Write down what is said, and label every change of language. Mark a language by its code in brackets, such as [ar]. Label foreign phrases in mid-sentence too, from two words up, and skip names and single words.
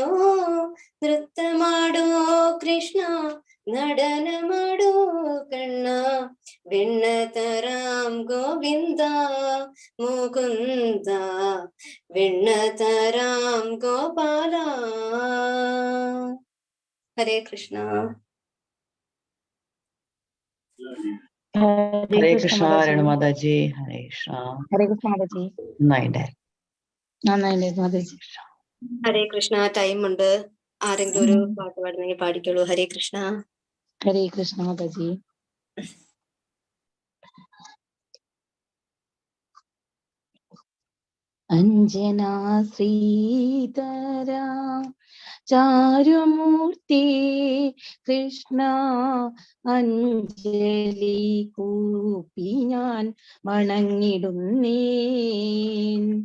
[ml] നൃത്തമാടൂ കൃഷ്ണ, നടനമാടൂ കണ്ണ, വെണ്ണ തരാം ഗോവിന്ദ മുകുന്ദ, വെണ്ണ തരാം ഗോപാല. ഹരേ കൃഷ്ണ. ഹരേ കൃഷ്ണ. മാതാജി. ഹരേ കൃഷ്ണ. Hare Krishna, Mataji. നന്നായി മാതാജി. ഹരേ കൃഷ്ണ. ടൈം ഉണ്ട്, ആരെങ്കിലും ഒരു പാട്ട് പാടുന്നെങ്കിൽ പാടിക്കോളൂ. ഹരേ കൃഷ്ണ. ഹരേ കൃഷ്ണ മാതാജി. അഞ്ജനാ ശ്രീധര ചാരുമൂർത്തി കൃഷ്ണ, അഞ്ജലി കൂപ്പി ഞാൻ വണങ്ങിടുന്നേൻ.